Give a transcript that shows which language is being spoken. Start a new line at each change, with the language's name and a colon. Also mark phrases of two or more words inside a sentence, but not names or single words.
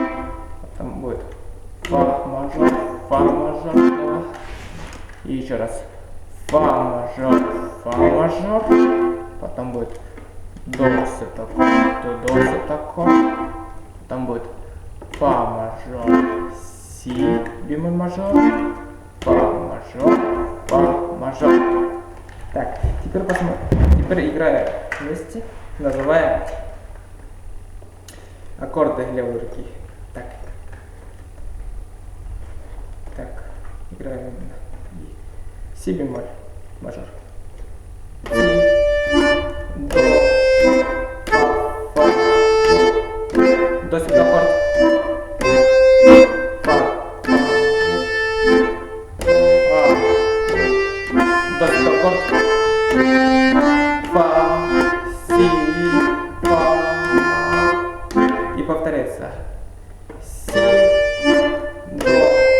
Russian: Потом будет фа мажор, до. И еще раз фа мажор, потом будет до септаккорд, до септаккорд, потом будет фа мажор, си бемоль мажор, фа мажор. Так, теперь играю вместе, называя аккорды левой руки. Так, играем си бемоль мажор, си, до, фа, до септаккорд, фа, до септаккорд, фа, си, фа, и повторяется си, до,